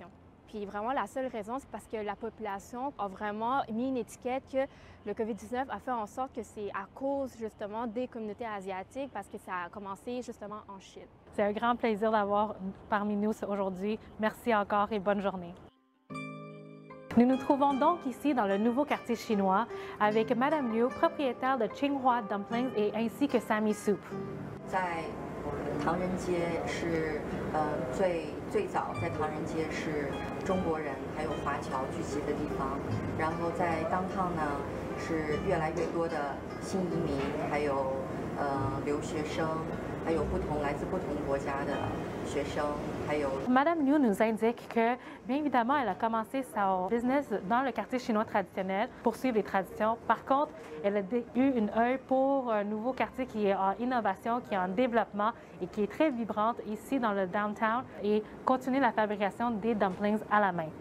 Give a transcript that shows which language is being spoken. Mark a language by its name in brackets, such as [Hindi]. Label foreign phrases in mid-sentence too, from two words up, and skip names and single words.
[French] Puis vraiment, la seule raison, c'est parce que la population a vraiment mis une étiquette que le COVID-19 a fait en sorte que c'est à cause justement des communautés asiatiques parce que ça a commencé justement en Chine. C'est un grand plaisir d'avoir parmi nous aujourd'hui. Merci encore et bonne journée. Nous nous trouvons donc ici dans le nouveau quartier chinois avec Madame Liu, propriétaire de Qinghua Dumplings et ainsi que Sammy Soup. [Chinese] 在唐人街是最早在唐人街是中国人还有华侨聚集的地方，然后在downtown呢是越来越多的新移民，还有留学生，还有来自不同国家的学生。 [French] Madame Liu nous indique que, bien évidemment, elle a commencé son business dans le quartier chinois traditionnel pour suivre les traditions. Par contre, elle a eu une œil pour un nouveau quartier qui est en innovation, qui est en développement et qui est très vibrante ici dans le downtown et continuer la fabrication des dumplings à la main.